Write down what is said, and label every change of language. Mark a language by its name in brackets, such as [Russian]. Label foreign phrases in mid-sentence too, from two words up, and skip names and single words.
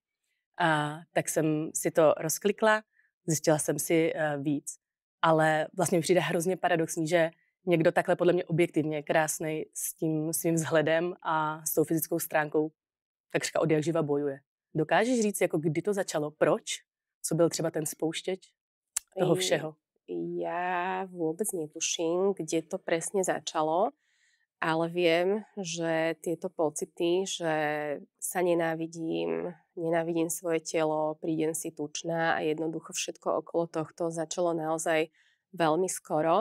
[Czech] A tak jsem si to rozklikla, zjistila jsem si víc, ale vlastně mi přijde hrozně paradoxní, že někdo takhle podle mě objektivně krásnej s tím svým vzhledem a s tou fyzickou stránkou takřka od jak živa bojuje. Dokážeš říct, jako kdy to začalo, proč? Co byl třeba ten spouštěč toho všeho? [Slovak] Ja vôbec netuším, kde to presne začalo, ale viem, že tieto pocity, že sa nenávidím svoje telo, prídem si tučná a jednoducho všetko okolo tohto začalo naozaj veľmi skoro.